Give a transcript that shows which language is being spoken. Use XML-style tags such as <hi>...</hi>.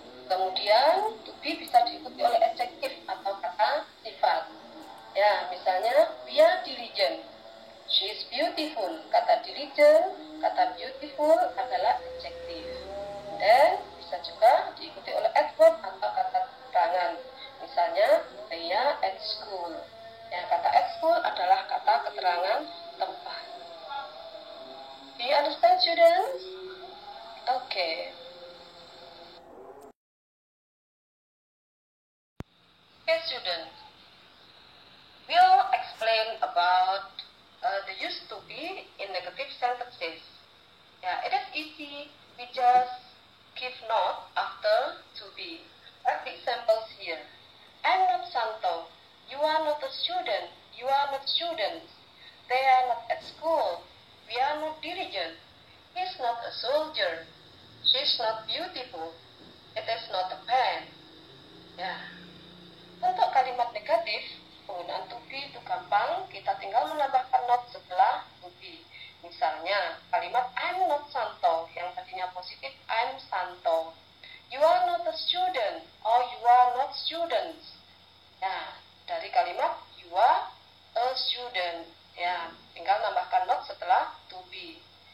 <id>Kemudian, to be bisa diikuti oleh adjective atau kata sifat. Ya, misalnya,</id> <en>we are diligent. She is beautiful.</en> <id>Kata diligent, kata beautiful adalah adjective. Dan bisa juga diikuti oleh adverb atau kata keterangan.</id> <en>Misalnya, they are at school.</en> <id>Ya, kata at school adalah kata keterangan tempat.</id> <en>Do you understand, students? Okay. Okay, students. We'll explain about the use to be in negative sentences. Yeah, it is easy. We just give note after to be. Like the examples here. I'm not Santo. You are not a student. You are not students. They are not at school. We are not diligent. He's not a soldier. She's not beautiful. It is not a pen. Ya.</en> <id>Untuk kalimat negatif, penggunaan to be itu gampang, kita tinggal menambahkan not setelah to be. Misalnya, kalimat</id> <en>I'm not Santo,</en> <id>yang tadinya positif,</id> <en>I'm Santo. You are not a student, or you are not students.</en> <id>Ya, dari kalimat</id> <en>you are a student.</en> <id>Ya, tinggal nambahkan not setelah to be.</id>